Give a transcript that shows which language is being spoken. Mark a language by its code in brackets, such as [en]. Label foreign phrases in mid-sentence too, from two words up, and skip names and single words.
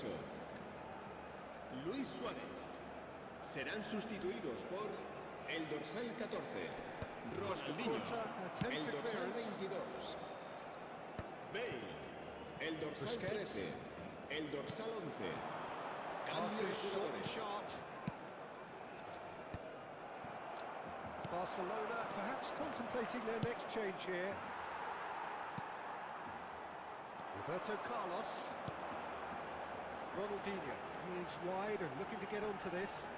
[es] Luis Suárez. Serán sustituidos por el dorsal 14, Ronaldinho. El dorsal 22, Bale. El dorsal 13, el dorsal 11. Cambio de [en] Passes short and [es] jugadores. [en] sharp. Barcelona perhaps contemplating their next change here. Roberto Carlos. Ronaldinho. He's wide and looking to get onto this.